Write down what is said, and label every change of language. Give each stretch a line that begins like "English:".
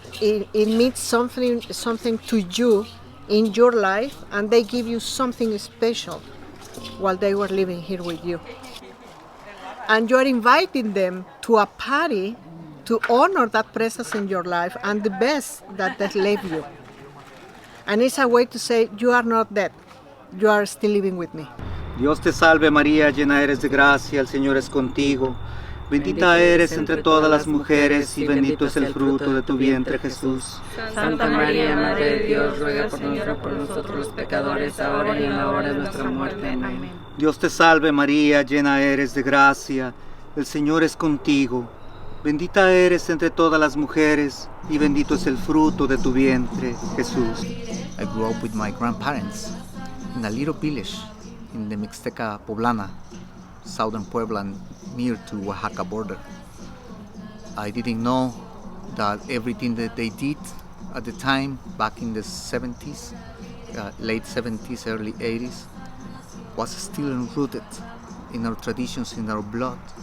English: It means something to you in your life, and they give you something special while they were living here with you. And you're inviting them to a party to honor that presence in your life and the best that they left you. And it's a way to say, you are not dead, you are still living with me.
Spanish: Dios te salve María, llena eres de gracia, el Señor es contigo. Bendita eres entre todas las mujeres y bendito es el fruto de tu vientre, Jesús. Santa María, Madre de Dios, ruega por nosotros los pecadores, ahora y en la hora de nuestra muerte. Amén. Dios te salve María, llena eres de gracia, el Señor es contigo. Bendita eres entre todas las mujeres y bendito es el fruto de tu vientre, Jesús.
English: I grew up with my grandparents in a little village in the Mixteca Poblana, southern Puebla, near to Oaxaca border. I didn't know that everything that they did at the time, back in the 70s, late 70s, early 80s, was still enrooted in our traditions, in our blood.